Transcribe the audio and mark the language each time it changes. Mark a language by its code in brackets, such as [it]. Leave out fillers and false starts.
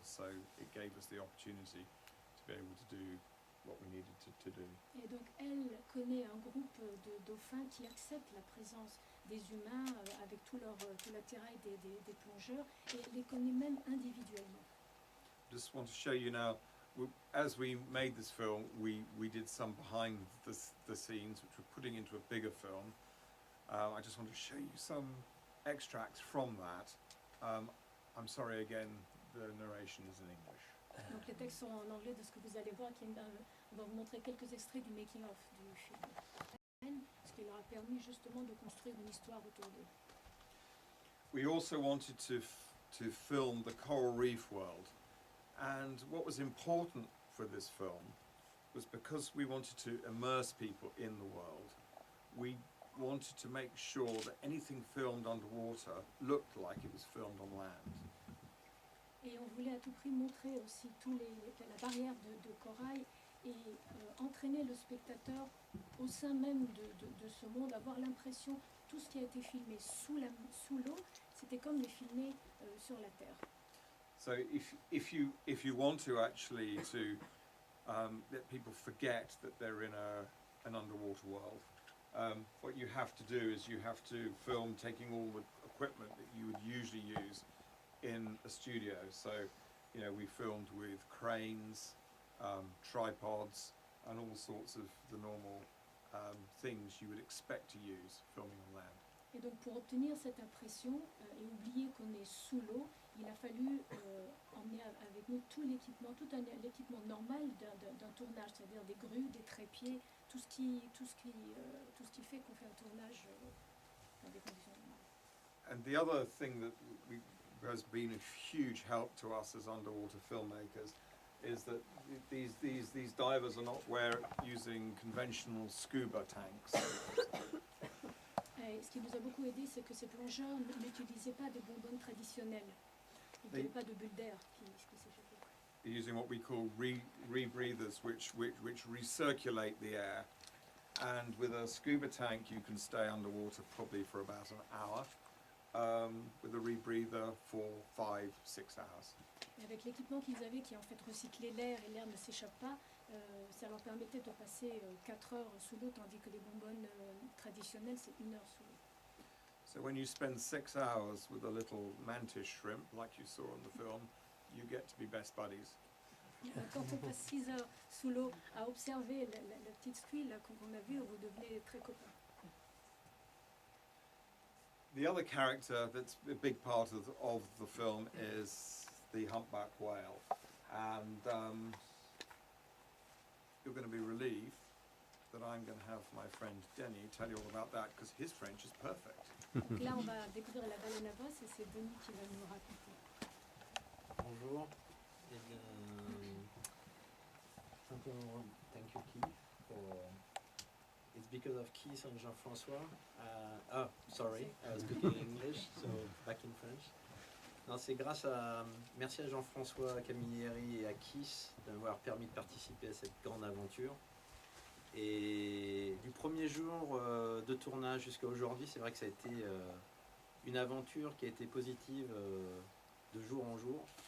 [en] So it gave us the opportunity to be able to do what we needed to do. [fr] Et donc elle connaît un groupe de dauphins qui acceptent la présence des humains avec tout l'attirail des plongeurs, et elle les connaît même individuellement. [en] Just want to show you now, as we made this film, we did some behind the scenes, which we're putting into a bigger film. I just want to show you some extracts from that. I'm sorry again, the narration is in English. [fr] Donc les textes sont en anglais de ce que vous allez voir. On va vous montrer quelques extraits du making-of du film, ce qui leur a permis justement de construire une histoire autour d'eux. [en] We also wanted to film the coral reef world, and what was important for this film was because we wanted to immerse people in the world, we wanted to make sure that anything filmed underwater looked like it was filmed on land. [fr] Et on voulait à tout prix montrer aussi la barrière de corail et entraîner le spectateur au sein même de ce monde, avoir l'impression tout ce qui a été filmé sous l'eau, c'était comme les filmer sur la terre. [en] So if you want to actually let people forget that they're in an underwater world, what you have to do is you have to film taking all the equipment that you would usually use in a studio. So, you know, we filmed with cranes, tripods, and all sorts of the normal things you would expect to use filming on land. [fr] Et donc pour obtenir cette impression et oublier qu'on est sous l'eau, il a fallu emmener avec nous tout l'équipement normal d'un tournage, c'est-à-dire des grues, des trépieds, tout ce qui fait qu'on fait un tournage dans des conditions normales. [en] And the other thing that has been a huge help to us as underwater filmmakers is that these divers are not using conventional scuba tanks. [fr] Et ce qui nous a beaucoup aidé, c'est que ces plongeurs n'utilisaient pas des bonbonnes traditionnelles. Ils n'avaient pas de bulles d'air qui s'échappaient. [en] They're using what we call rebreathers, which recirculate the air. And with a scuba tank, you can stay underwater probably for about an hour. With a rebreather for 5-6 hours. [fr] Et avec l'équipement qu'ils avaient, qui en fait recyclait l'air et l'air ne s'échappe pas, ça leur permettait de passer 4 heures sous l'eau, tandis que les bonbonnes traditionnelles, c'est 1 heure sous l'eau. [en] So when you spend 6 hours with a little mantis shrimp, like you saw in the film, you get to be best buddies. [fr] Quand on passe 6 heures sous l'eau à observer la petite squille qu'on a vue, vous devenez très copains. [en] The other character that's a big part of the film is the humpback whale, and you're going to be relieved that I'm going to have my friend Denny tell you all about that, because his French is perfect. [fr] Donc là, on va découvrir la baleine à bosse et c'est Denis qui va nous raconter. Bonjour. Eh bien, simplement, [en] thank you Keith for. It's because of Keith and Jean-François. Sorry, speaking English, so back in French. [fr] Non, c'est merci à Jean-François Camilleri et à Keith de m'avoir permis de participer à cette grande aventure. Et du premier jour de tournage jusqu'à aujourd'hui, c'est vrai que ça a été une aventure qui a été positive de jour en jour.